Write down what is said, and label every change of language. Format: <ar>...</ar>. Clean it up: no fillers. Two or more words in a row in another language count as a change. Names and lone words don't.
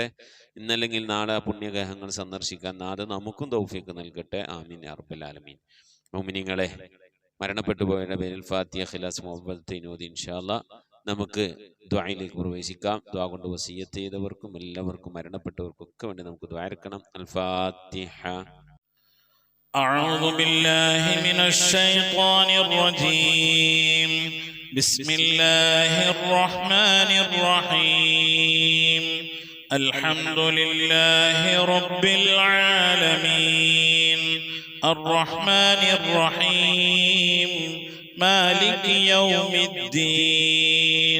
<ml>ഇന്നല്ലെങ്കിൽ നാളെ പുണ്യഗ്രഹങ്ങൾ സന്ദർശിക്കാൻ നാഥ നമുക്കും തൗഫീഖ് നൽകട്ടെ.</ml> <ar>آمين يا رب العالمين.</ar> <ml>മുഅ്മിനീങ്ങളെ, മരണപ്പെട്ടു പോയവരുടെ പേരിൽ ഫാത്തിഹ ഖിലാസ് മുഅവ്വദത്തൈൻ ഓതി</ml> <ar>إن شاء الله</ar> <ml>നമുക്ക് ദുആയിലേക്ക് പ്രവേശിക്കാം. ദുആ കൊണ്ട് വസിയ്യത്ത് ചെയ്തവർക്കും എല്ലാവർക്കും മരണപ്പെട്ടവർക്കും ഒക്കെ വേണ്ടി നമുക്ക് ദുആ എടുക്കണം.</ml> <ar>الفاتحة. أعوذ بالله من الشيطان الرجيم. بسم الله الرحمن الرحيم. الحمد لله رب العالمين الرحمن الرحيم مالك يوم الدين.</ar>